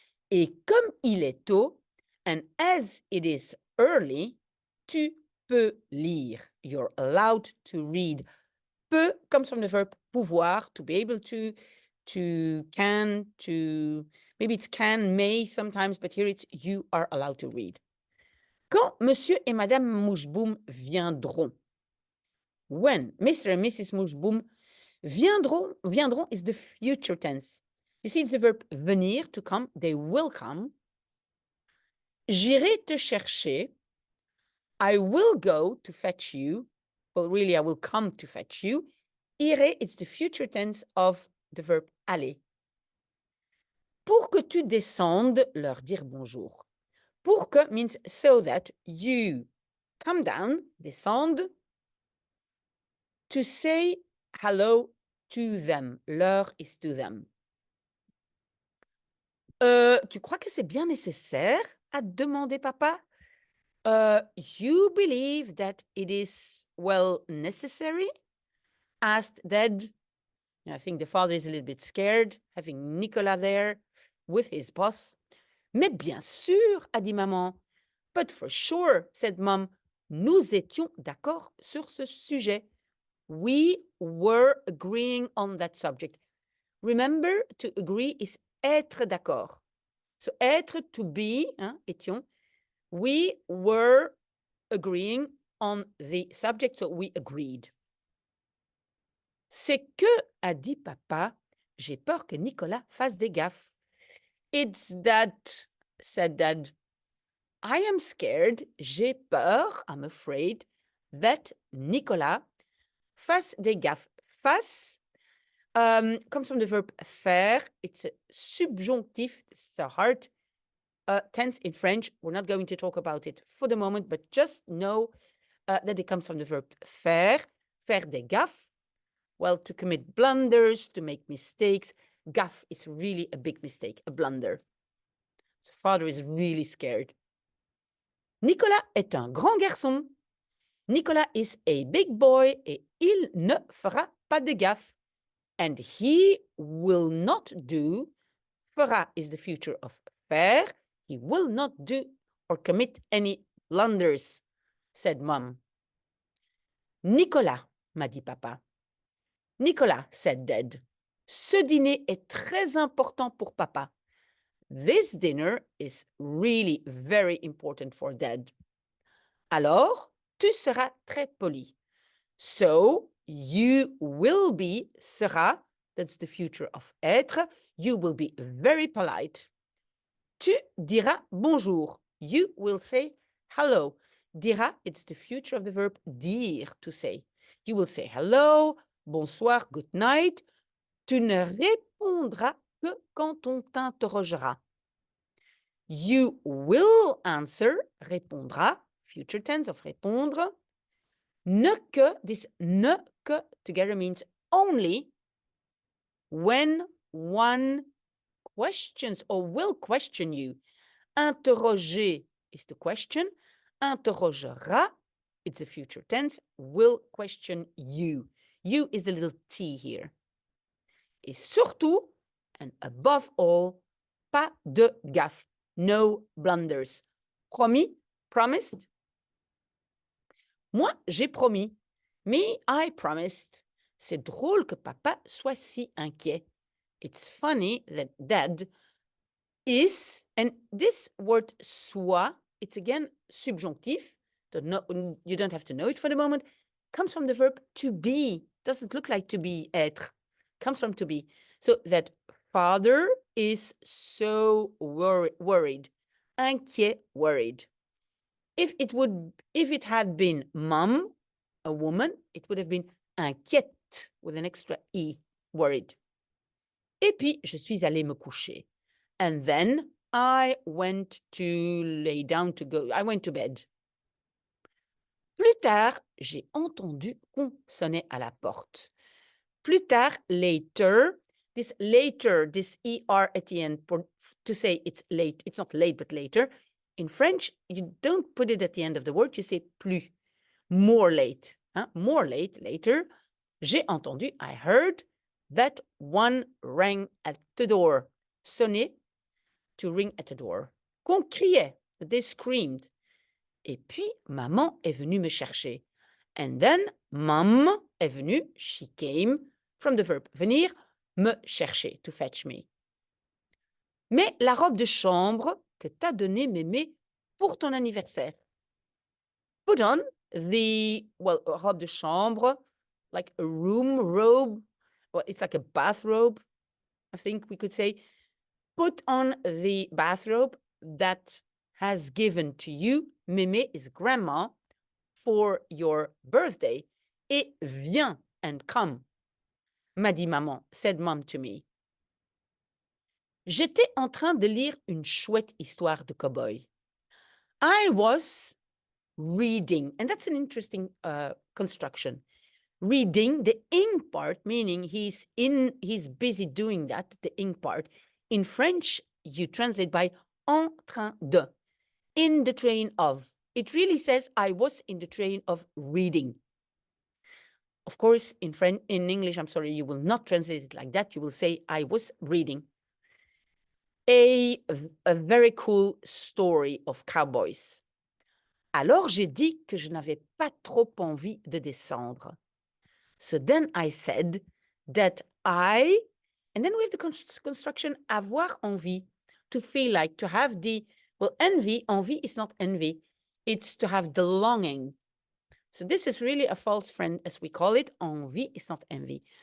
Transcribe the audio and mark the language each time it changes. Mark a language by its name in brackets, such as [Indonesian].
[French] Et comme il est tôt, [English] and as it is early, [French] tu peux lire. [English] You're allowed to read. Peut comes from the verb pouvoir, to be able to can, to maybe it's can, may sometimes, but here it's you are allowed to read. [French] Quand Monsieur et Madame Moucheboum viendront. [English] When Mr. and Mrs. Moucheboum viendront is the future tense. You see, it's the verb venir, to come. They will come. [French] J'irai te chercher. [English] I will go to fetch you. Well, really, I will come to fetch you. Irai, it's the future tense of the verb aller. [French] Pour que tu descendes, leur dire bonjour. [English] Pour que means so that you come down, descende, to say hello to them. Leur is to them. [French] Tu crois que c'est bien nécessaire? A demandé papa. [English] You believe that it is, well, necessary? Asked Dad. I think the father is a little bit scared, having Nicolas there with his boss. [French] Mais bien sûr, a dit maman. [English] But for sure, said mom. [French] Nous étions d'accord sur ce sujet. [English] We were agreeing on that subject. Remember, to agree is être d'accord. So être, to be, hein, étions. We were agreeing on the subject, so we agreed. [French] C'est que, a dit papa, j'ai peur que Nicolas fasse des gaffes. [English] It's that, said Dad. I am scared, j'ai peur, I'm afraid, that Nicolas fasse des gaffes. Fasse comes from the verb faire. It's a subjunctive, it's a hard tense in French. We're not going to talk about it for the moment, but just know that it comes from the verb faire des gaffes. Well, to commit blunders, to make mistakes. Gaffe is really a big mistake, a blunder. So father is really scared. [French] Nicolas est un grand garçon. [English] Nicolas is a big boy [French] et il ne fera pas de gaffe. [English] And he will not do, fera is the future of faire, he will not do or commit any blunders, said mom. [French] Nicolas, m'a dit papa. [English] Nicolas, said Dad. [French] Ce dîner est très important pour papa. [English] This dinner is really very important for Dad. [French] Alors, tu seras très poli. [English] So, you will be, sera, that's the future of être, you will be very polite. [French] Tu diras bonjour. [English] You will say hello. Dira, it's the future of the verb dire, to say. You will say hello, bonsoir, good night. [French] Tu ne répondras que quand on t'interrogera. [English] You will answer, répondra, future tense of répondre. Ne que, this ne que together means only when one questions or will question you. Interroger is the question. Interrogera, it's a future tense, will question you. You is the little t here. [French] Et surtout, [English] and above all, [French] pas de gaffe. [English] No blunders. Promis, promised. [French] Moi, j'ai promis. [English] Me, I promised. [French] C'est drôle que papa soit si inquiet. [English] It's funny that Dad is, and this word soit, it's again subjunctive. You don't have to know it for the moment. Comes from the verb to be. Doesn't look like to be, être. Comes from to be. So that father is so worried. Inquiet, worried. If it had been mom, a woman, it would have been inquiète with an extra e, worried. [French] Et puis, je suis allée me coucher. [English] And then I went to lay down to go. I went to bed. [French] Plus tard, j'ai entendu qu'on sonnait à la porte. [English] plus tard, later. This later, this ER at the end, to say it's late. It's not late, but later. In French, you don't put it at the end of the word, you say plus. More late. Hein? More late, later. [French] J'ai entendu, [English] I heard, that one rang at the door. Sonner, to ring at the door. [French] Qu'on criait, [English] they screamed. [French] Et puis, maman est venue me chercher. [English] And then, mom est venue, she came, from the verb venir, me chercher, to fetch me. [French] Mais la robe de chambre que t'as donnée mémé pour ton anniversaire. [English] Put on the, well, robe de chambre, like a room robe. Well, it's like a bathrobe, I think we could say. Put on the bathrobe that has given to you, mémé is grandma, for your birthday. [French] Et viens [English] and come, [French] m'a dit maman, [English] said mom to me. [French] J'étais en train de lire une chouette histoire de cow-boy. [English] I was reading, and that's an interesting construction. Reading, the ing part, meaning he's busy doing that, the ing part. In French, you translate by en train de, in the train of. It really says I was in the train of reading. Of course, in English, I'm sorry, you will not translate it like that. You will say I was reading a very cool story of cowboys. [French] Alors j'ai dit que je n'avais pas trop envie de descendre. [English] So then I said that and then we have the construction avoir envie, to feel like, to have the, well, envie is not envy, it's to have the longing. So this is really a false friend, as we call it. Envie is not envy.